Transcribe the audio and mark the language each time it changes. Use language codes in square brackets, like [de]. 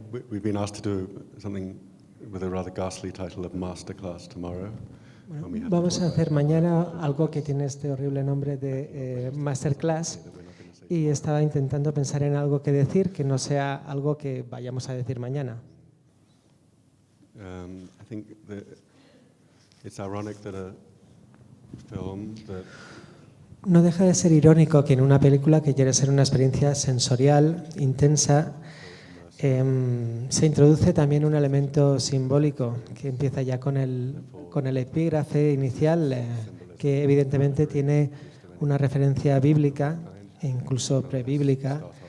[en] We've been asked to do something with a rather ghastly title of Masterclass tomorrow. [es] Vamos a hacer mañana algo que tiene este horrible nombre de Masterclass, y estaba intentando pensar en algo que decir que no sea algo que vayamos a decir mañana. [en] I think that it's ironic that a film that [es] No deja de ser irónico que en una película que quiere ser una experiencia sensorial, intensa, se introduce también un elemento simbólico que empieza ya con el epígrafe inicial, que evidentemente tiene una referencia bíblica e incluso prebíblica.